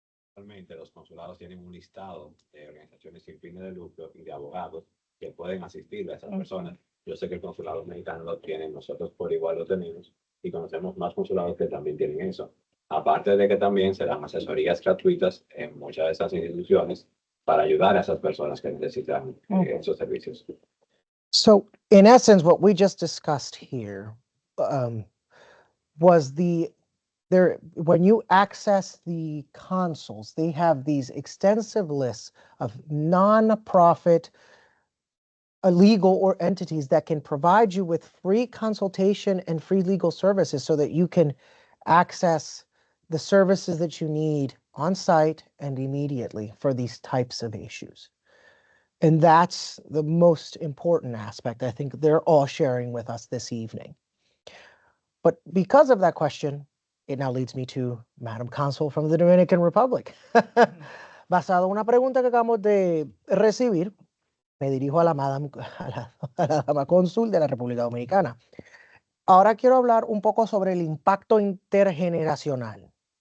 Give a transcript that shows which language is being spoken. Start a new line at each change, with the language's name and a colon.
Spanish: Actualmente los consulados tienen un listado de organizaciones sin fines de lucro y de abogados que pueden asistir a esas personas. Yo sé que el consulado mexicano lo tiene, nosotros por igual lo tenemos y conocemos más consulados que también tienen eso. Aparte de que también se dan asesorías gratuitas en muchas de esas instituciones para ayudar a esas personas que necesitan esos servicios.
English: So, in essence, what we just discussed here was when you access the consuls, they have these extensive lists of non-profit legal or entities that can provide you with free consultation and free legal services so that you can access the services that you need on site and immediately for these types of issues. And that's the most important aspect I think they're all sharing with us this evening. But because of that question, it now leads me to Madam Consul from the Dominican Republic.
Spanish: Basado en una pregunta que acabamos de recibir, me dirijo a la dama cónsul de la República Dominicana. Ahora quiero hablar un poco sobre el impacto intergeneracional.